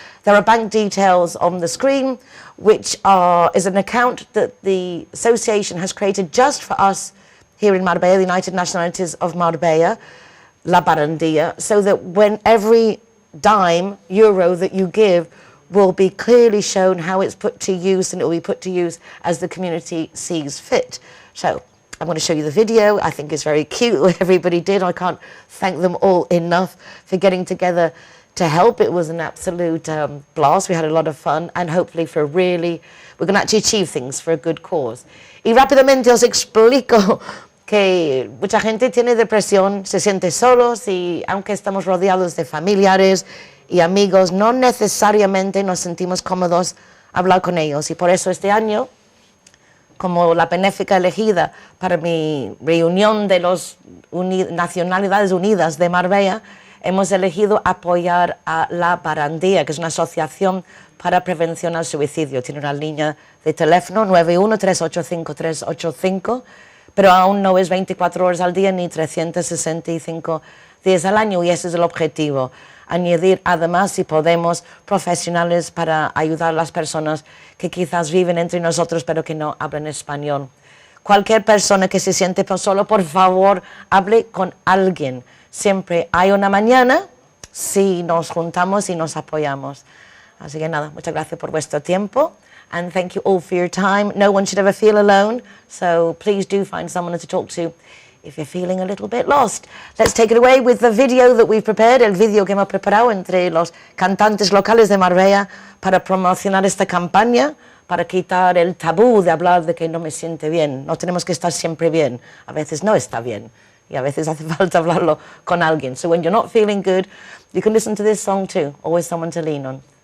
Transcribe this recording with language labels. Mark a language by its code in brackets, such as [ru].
[en] There are bank details on the screen, which is an account that the association has created just for us here in Marbella, the United Nationalities of Marbella, La Barandilla, so that when every dime, euro that you give will be clearly shown how it's put to use, and it will be put to use as the community sees fit. So I'm going to show you the video. I think it's very cute what everybody did. I can't thank them all enough for getting together to help. It was an absolute blast. We had a lot of fun, and hopefully we're going to actually achieve things for a good cause. [es] Y rápidamente os explico que mucha gente tiene depresión, se siente solos, y aunque estamos rodeados de familiares y amigos, no necesariamente nos sentimos cómodos hablar con ellos. Y por eso este año, como la benéfica elegida para mi reunión de las Nacionalidades Unidas de Marbella, hemos elegido apoyar a La Barandilla, que es una asociación para prevención al suicidio. Tiene una línea de teléfono 91-385-385, pero aún no es 24 horas al día ni 365 días al año, y ese es el objetivo. Añadir además, si podemos, profesionales para ayudar a las personas que quizás viven entre nosotros pero que no hablan español. Cualquier persona que se siente solo, por favor, hable con alguien. Siempre hay una mañana si nos juntamos y nos apoyamos. Así que nada, muchas gracias por vuestro tiempo. [en] And thank you all for your time. No one should ever feel alone, so please do find someone to talk to if you're feeling a little bit lost. Let's take it away with the video that we've prepared, [es] el video que hemos preparado entre los cantantes locales de Marbella para promocionar esta campaña, para quitar el tabú de hablar de que no me siente bien. No tenemos que estar siempre bien, a veces no está bien, y a veces hace falta hablarlo con alguien. [en] So when you're not feeling good, you can listen to this song too, always someone to lean on.